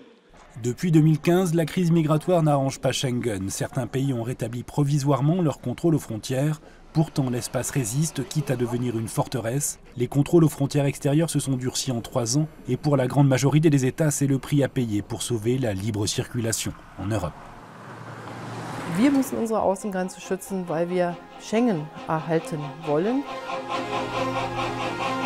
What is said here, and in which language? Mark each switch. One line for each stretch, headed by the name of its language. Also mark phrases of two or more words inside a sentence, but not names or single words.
French: Depuis 2015, la crise migratoire n'arrange pas Schengen. Certains pays ont rétabli provisoirement leur contrôle aux frontières. Pourtant, l'espace résiste, quitte à devenir une forteresse. Les contrôles aux frontières extérieures se sont durcis en 3 ans. Et pour la grande majorité des États, c'est le prix à payer pour sauver la libre circulation en Europe.
German: Wir müssen unsere Außengrenze schützen, weil wir Schengen erhalten wollen.